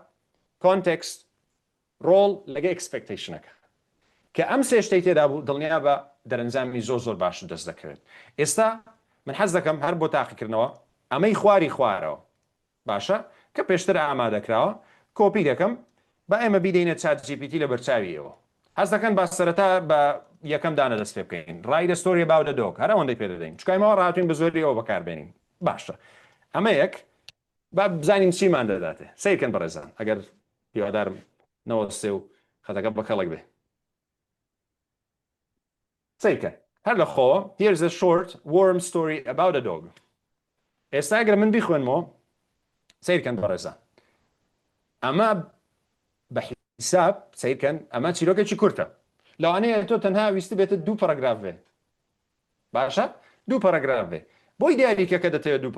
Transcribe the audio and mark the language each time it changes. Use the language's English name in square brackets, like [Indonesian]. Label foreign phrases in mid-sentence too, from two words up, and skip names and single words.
[Central Kurdish] کۆنتێکست ڕۆڵ لەگە ئەکسپێکتیشنەکە کە ئەم سێ شتەی تێدا بوو دڵنیا بە دەرەنجامی زۆر باش دەست دەکەوێت ئێستا من حەز دەکەم هەر بۆ تاقیکردنەوە ئەمەی خوارەوە باشە کە پێشتر ئامادەکراوە کۆپی دەکەم بە ئێمە بیدەینە چات GPT لە بەرچاویەوە حەز دەکەن با سەرەتا بە یەکەم دانە دەست پێ بکەین [English] write a story about a dog [Central Kurdish] هەر ئەوەندەی پێ دەدەین چکایمەوە ڕاتوین بە زۆری ئەوە بەکاربێنین باشە ئەمە یەک با بزانین چیمان دەداتێ سیرکەن بەڕێزان ئەگەر هیوادارم نەوەستێ و خەتەکە بەکەڵک بێ سیرکەن هەر لە خۆ [English] here's a short warm story about a dog [Central Kurdish] ئێستا ئەگەر من بیخوێنمەوە سیرکەن بەڕێزان ئەمە بە حساب سیرکەن ئەمە چیرۆکێکی کورتە لەوانەیە تۆ تەنها ویستی بێتە 2 پاراگراف بێ باشە 2 پاراگراف بێ بۆی دیاریکە کە دەتەوێت 2